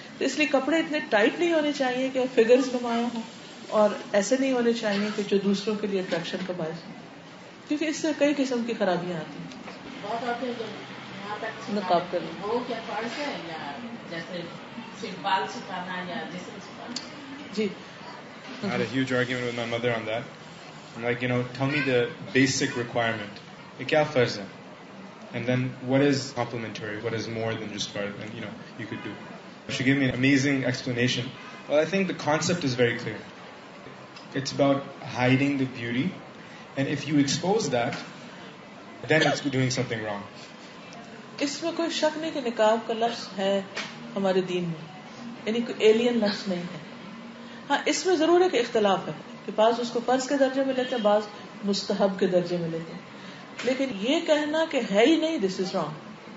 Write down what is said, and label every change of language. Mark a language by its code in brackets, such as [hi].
[ur] تو اس لیے کپڑے اتنے ٹائٹ نہیں ہونے چاہیے کہ فگرز نمایاں ہوں، اور ایسے نہیں ہونے چاہیے کہ جو دوسروں کے لیے اٹریکشن کا باعث ہو، کیونکہ اس سے کئی قسم کی خرابیاں آتی ہیں. بہت آتے ہیں یہاں تک نقاب کر لیں. وہ کیا فرض ہے یا جیسے صرف بال چھپانا یا جسم چھپانا؟ جی [en] I had a huge argument with my mother on that. I'm like, tell me the basic requirement. [ur] Ye kya farz hai? [en] And then what is complementary? What is more than just farz? And, you could do. She gave me an amazing explanation. Well, I think the concept is very clear. It's about hiding the beauty. And if you expose that, then it's doing something wrong. [ur] اس میں کوئی شک نہیں کہ نقاب کا لفظ ہے ہمارے دین میں، یعنی کوئی ایلین لفظ نہیں ہے. ہاں اس میں ضرور ایک اختلاف ہے کہ بعض اس کو فرض کے درجے میں لیتے ہیں، بعض مستحب کے درجے میں لیتے ہیں، لیکن یہ کہنا کہ ہے ہی نہیں، [en] This is wrong.